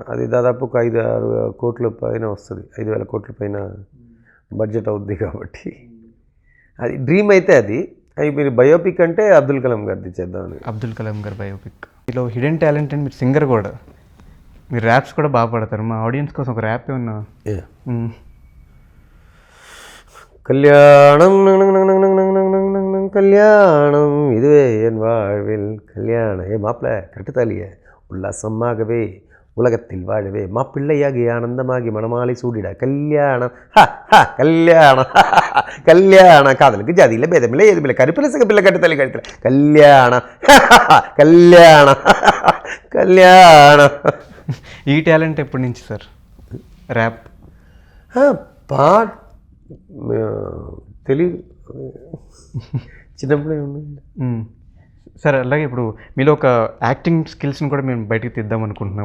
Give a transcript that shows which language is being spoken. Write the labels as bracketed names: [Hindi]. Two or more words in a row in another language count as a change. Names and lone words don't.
[Telugu] అది దాదాపు ఒక 5-6 కోట్ల పైన వస్తుంది, 5,000 కోట్ల పైన బడ్జెట్ అవుద్ది కాబట్టి అది డ్రీమ్ అయితే అది. మీరు బయోపిక్ అంటే అబ్దుల్ కలాం గారిది చేద్దామని. అబ్దుల్ కలాం గారి బయోపిక్. మీలో [English] hidden talent and [Telugu] మీరు సింగర్ కూడా, మీరు ర్యాప్స్ కూడా బాగా పాడతారు. మా ఆడియన్స్ కోసం ఒక ర్యాప్ ఏమన్నా? [Tamil] கல்யாணம் கல்யாணம் இதுவே என் வாழ்வில் கல்யாணம். மாப்பிள்ள கரெக்டு தாலிய உல்லாசமாகவே உலகத்தில் வாழவே மாப்பிள்ளையாகி ஆனந்தமாகி மணமாலை சூடிட கல்யாணம் கல்யாணம் கல்யாணம் காதலுக்கு ஜாதியில் பேதமில்லை எதுமில்லை கருப்பில் சிகப்பில்லை கட்டுத்தலி கழுத்துல கல்யாணம் கல்யாணம் கல்யாணம். [Telugu] ఈ టాలెంట్ ఎప్పటి నుంచి సార్ ర్యాప్? పాట తెలియదు, చిన్నప్పుడే ఉండండి. సార్ అలాగే ఇప్పుడు మీలో ఒక [English] acting skills [Telugu] కూడా మేము బయటికి తీద్దాం అనుకుంటున్నాము.